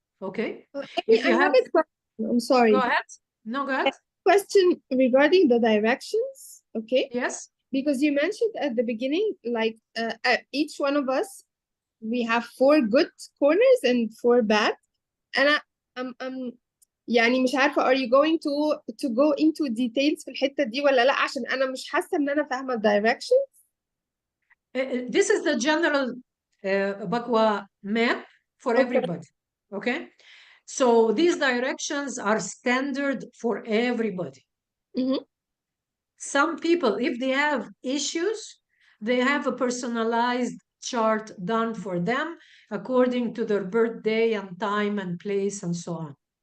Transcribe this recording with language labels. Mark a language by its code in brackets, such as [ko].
[en] Okay. If I you have a question. I'm sorry. go ahead. No, go ahead. Question regarding the directions. Okay. Yes. Because you mentioned at the beginning, like each one of us, we have 4 good corners and 4 bad. And I'm [ar] يعني مش عارفة [en] are you going to go into details [ar] في الحتة دي ولا لا، عشان أنا مش حاسة إن أنا فاهمة direction. [en] This is the general Bakwa map for everybody. Okay. So these directions are standard for everybody. Some people, if they have issues, they have a personalized chart done for them according to their birthday and time and place and so on.